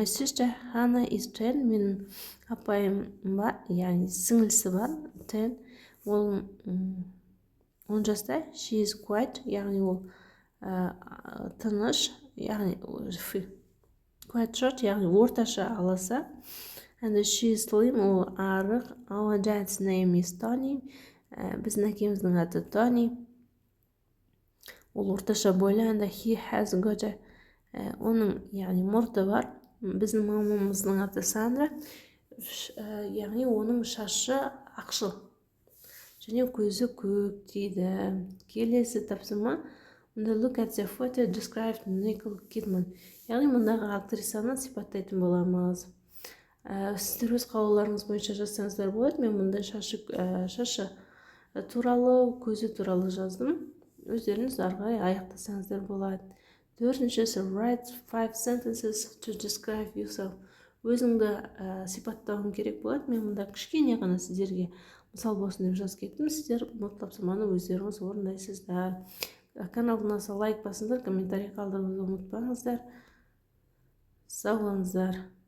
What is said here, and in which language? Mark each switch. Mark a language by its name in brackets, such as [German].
[English] My sister Hannah is 10, [Kazakh] менің апайым бар, яғни сіңілісі бар, 10, ол 10 жаста. [English] She is quiet, [Kazakh] яғни ол тыныш, яғни [English] quiet short, [Kazakh] яғни орташа аласа. [English] And she is slim, [Kazakh] ол арық. [English] Our dad's name is Tony, [Kazakh] біздің әкеміздің аты Tony, ол орташа бойлы. [English] And he has got a, [Kazakh] оның яғни мұрты бар. Біздің мамамыздың аты Сандра, яғни оның шашы ақшыл және көзі көк дейді. Келесі тапсырма. [English] Look at the photo described Nicole Kidman. [Kazakh] Яғни мұндағы актрисаны сипаттайтын боламыз. Сіздер өз қалауларыңыз бойынша жазсаңыздар болады. Мен мұнда шашы туралы, көзі туралы жаздым. Өздеріңіз арғай аяқтасаңыздар болады. [English] Төртіншісі, write 5 sentences to describe yourself. [Kazakh] Өзіңді сипаттауың керек болады. Мен мұнда кішкене ғана сіздерге мысал болсын деп жазып кеттім. Сіздер бұл тапсырманы өздеріңіз орындайсыздар. Каналыма лайк басыңыздар, комментарий қалдыруды ұмытпаңыздар. Сау болыңыздар.